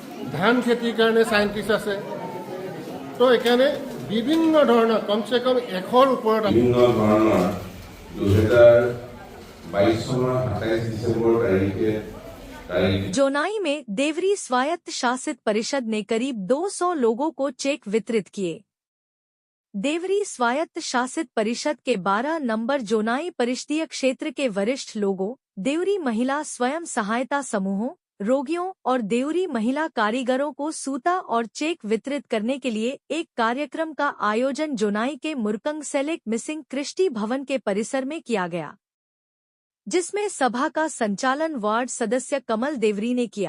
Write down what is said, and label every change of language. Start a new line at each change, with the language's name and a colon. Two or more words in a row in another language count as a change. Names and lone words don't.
Assamese: ধান খেতিৰ কাৰণে সাইণ্টিষ্ট আছে। তো এখানে বিভিন্ন ধৰণৰ
Hindi: कमसे कम
Assamese: 100ৰ ওপৰত বিভিন্ন ধৰণৰ 2022 চনৰ 27 ডিসেম্বৰ তাৰিখে
Hindi: जोनाई में देवरी स्वायत्त शासित परिषद ने करीब 200 लोगों को चेक वितरित किए। देवरी स्वायत्त शासित परिषद के 12 नंबर जोनाई परिषदीय क्षेत्र के वरिष्ठ लोगों, देवरी महिला स्वयं सहायता समूहों, रोगियों और देवरी महिला कारीगरों को सूता और चेक वितरित करने के लिए एक कार्यक्रम का आयोजन जोनाई के मुरकंग सेलेक मिसिंग कृष्टि भवन के परिसर में किया गया, जिसमें सभा का संचालन वार्ड सदस्य कमल देवरी ने किया।